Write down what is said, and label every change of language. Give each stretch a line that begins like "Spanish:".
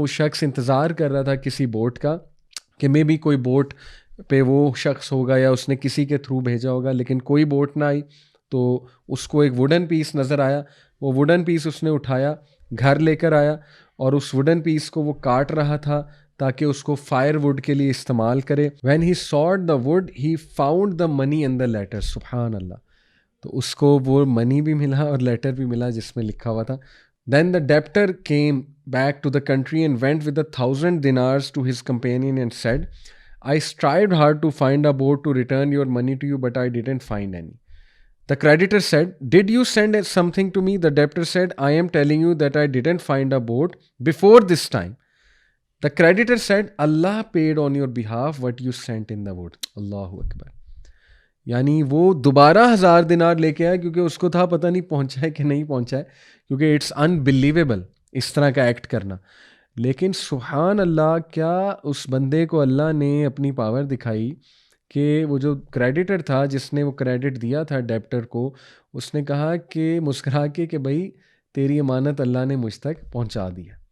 Urdu: وہ شخص انتظار کر رہا تھا کسی بوٹ کا کہ مے بی کوئی بوٹ پہ وہ شخص ہوگا یا اس نے کسی کے تھرو بھیجا ہوگا، لیکن کوئی بوٹ نہ آئی. تو اس کو ایک ووڈن پیس نظر آیا. وہ ووڈن پیس اس نے اٹھایا، گھر لے کر آیا اور اس ووڈن پیس کو وہ کاٹ رہا تھا تاکہ اس کو فائر ووڈ کے لیے استعمال کرے.
English: When he sought the wood he found the money in the letter.
Arabic: سبحان اللہ.
Urdu: تو اس کو وہ منی بھی ملا اور لیٹر بھی ملا جس میں لکھا ہوا تھا.
English: Then the debtor came back to the country and went with 1,000 dinars to his companion and said, "I strived hard to find a boat to return your money to you, but I didn't find any." The creditor said, "Did you send something to me?" The debtor said, "I am telling you that I didn't find a boat before this time." The creditor said, "Allah paid on your behalf what you sent in the boat."
Arabic: Allahu Akbar.
Urdu: یعنی وہ دوبارہ 1,000 دینار لے کے آیا کیونکہ اس کو تھا پتہ نہیں پہنچا ہے کہ نہیں پہنچا ہے، کیونکہ
English: it's unbelievable
Urdu: اس طرح کا ایکٹ کرنا. لیکن سبحان اللہ، کیا اس بندے کو اللہ نے اپنی پاور دکھائی کہ وہ جو کریڈیٹر تھا جس نے وہ کریڈٹ دیا تھا ڈیبٹر کو، اس نے کہا کہ مسکرا کے کہ بھائی تیری امانت اللہ نے مجھ تک پہنچا دیا.